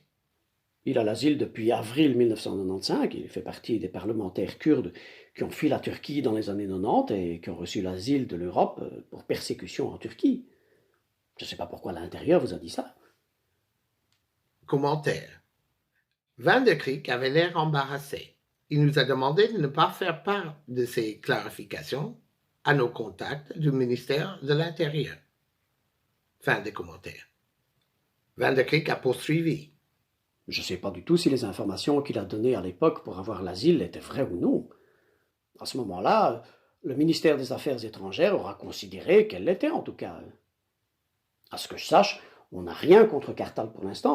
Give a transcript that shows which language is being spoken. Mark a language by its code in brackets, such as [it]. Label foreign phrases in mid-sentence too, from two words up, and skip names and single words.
[fr] Il a l'asile depuis avril 1995. Il fait partie des parlementaires kurdes qui ont fui la Turquie dans les années 90 et qui ont reçu l'asile de l'Europe pour persécution en Turquie. Je ne sais pas pourquoi l'Intérieur vous a dit ça. Commentaire. Van der Kreek avait l'air embarrassé. Il nous a demandé de ne pas faire part de ces clarifications à nos contacts du ministère de l'Intérieur. Fin des commentaires. Van der Kreek a poursuivi. Je ne sais pas du tout si les informations qu'il a données à l'époque pour avoir l'asile étaient vraies ou non. À ce moment-là, le ministère des Affaires étrangères aura considéré qu'elles l'étaient en tout cas. À ce que je sache, on n'a rien contre Kartal pour l'instant.